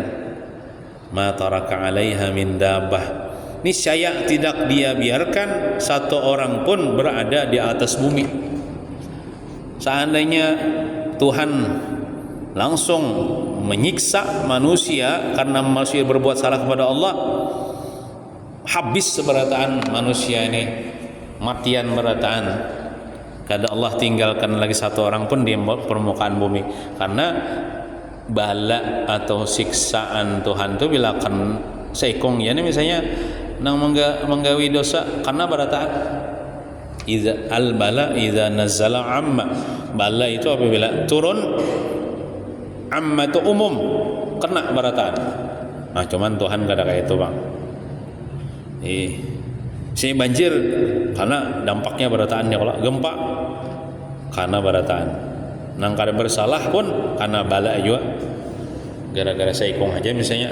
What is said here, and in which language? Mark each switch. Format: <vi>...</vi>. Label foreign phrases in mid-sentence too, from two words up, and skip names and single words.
<ar>ما ترك عليها من دابة.</ar> <id>Niscaya tidak dia biarkan satu orang pun berada di atas bumi. Seandainya Tuhan langsung menyiksa manusia karena manusia berbuat salah kepada Allah,</id> <bjn>habis seberataan manusia ini, matian berataan, kada Allah tinggalkan lagi satu orang pun di permukaan bumi. Karena bala atau siksaan Tuhan itu bila kan seikong ya, ini misalnya nang menggawi dosa karena berataan.</bjn> <ar>إذا البلاء إذا نزل عم,</ar> <bjn>bala itu apabila turun, amma itu umum, kena berataan. Nah, cuman Tuhan gak ada kayak itu, Bang. Si banjir karena dampaknya berataan, ya, kalau gempa karena berataan, nang kada bersalah pun karena bala juga, gara-gara seikong aja misalnya.</bjn>